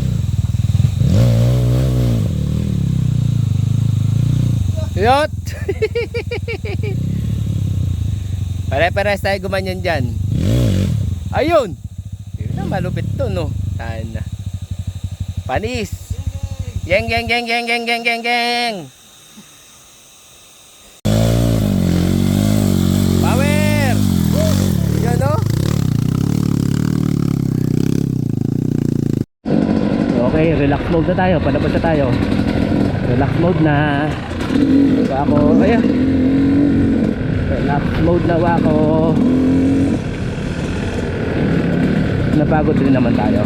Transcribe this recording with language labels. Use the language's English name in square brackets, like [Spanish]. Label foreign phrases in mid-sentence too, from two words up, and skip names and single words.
[Filipino] Yot! Pare-pares tayo gumanyan dyan. Ayun! Yun na, malupit to, no? Tahan na. Panis! Geng, geng, geng, geng, geng, geng, geng, geng! Power! Yan, no? Okay, [English] relax mode [Filipino] na tayo. Palabas na tayo. [English] Relax mode [Filipino] na. Wako, ayan. [English] Relax mode [Filipino] na wako. Napagod din naman tayo.